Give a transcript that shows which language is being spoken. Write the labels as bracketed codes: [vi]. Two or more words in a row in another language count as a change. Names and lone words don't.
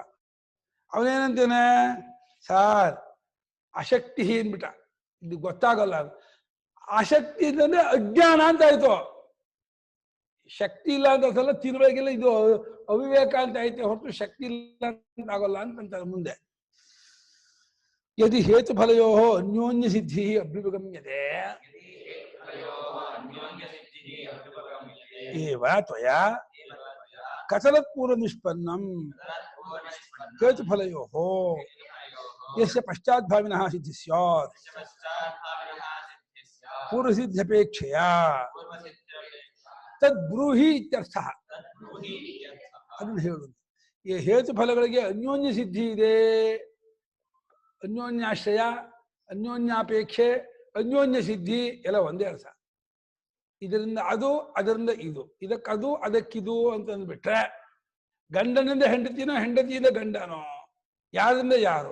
[kn] ಅವನೇನಂತೇನೆ, ಸಾರ್ ಅಶಕ್ತಿ ಏನ್ಬಿಟ್ಟ, ಇದು ಗೊತ್ತಾಗಲ್ಲ. ಆಸಕ್ತಿ ಅಂತಂದ್ರೆ ಅಜ್ಞಾನ ಅಂತ ಆಯ್ತು. ಶಕ್ತಿ ಇಲ್ಲ ಅಂತ ಸಲ ತಿರುವಾಗಿಲ್ಲ, ಇದು ಅವಿವೇಕ ಅಂತ ಐತೆ ಹೊರತು ಶಕ್ತಿ ಇಲ್ಲ ಅಂತ ಆಗೋಲ್ಲ ಅಂತಂತಾರೆ ಮುಂದೆ. [sa] ಯದಿ ಹೇತು ಫಲಯೋ ಅನ್ಯೋನ್ಯ ಸಿದ್ಧಿ ಅಭ್ಯುಪಗಮ್ಯತೆ ಏವ ತ್ವಯಾ ಕಥಲತ್ ಪೂರ್ವ ನಿಷ್ಪನ್ನಂ ಹೇತು ಫಲಯೋ ಯಸ್ಯ ಪಶ್ಚಾದ್ಭಾವಿನಃ ಸಿದ್ಧಿ ಸ್ಯಾತ್ ಪೂರ್ವ ಸಿದ್ಧ್ಯಪೇಕ್ಷೆಯ ತದ್ ಬ್ರೂಹಿ ಇತ್ಯರ್ಥ. [kn] ಅದನ್ನು ಹೇಳುದು. ಈ ಹೇತು ಫಲಗಳಿಗೆ ಅನ್ಯೋನ್ಯ ಸಿದ್ಧಿ ಇದೆ, ಅನ್ಯೋನ್ಯಾಶ್ರಯ, ಅನ್ಯೋನ್ಯಾಪೇಕ್ಷೆ, ಅನ್ಯೋನ್ಯ ಸಿದ್ಧಿ ಎಲ್ಲ ಒಂದೇ ಅರ್ಥ. ಇದರಿಂದ ಅದು, ಅದರಿಂದ ಇದು, ಇದಕ್ಕದು ಅದಕ್ಕಿದು ಅಂತ ಅಂದ್ಬಿಟ್ರೆ ಗಂಡನಿಂದ ಹೆಂಡತಿನೋ, ಹೆಂಡತಿಯಿಂದ ಗಂಡನೋ, ಯಾರಿಂದ ಯಾರು?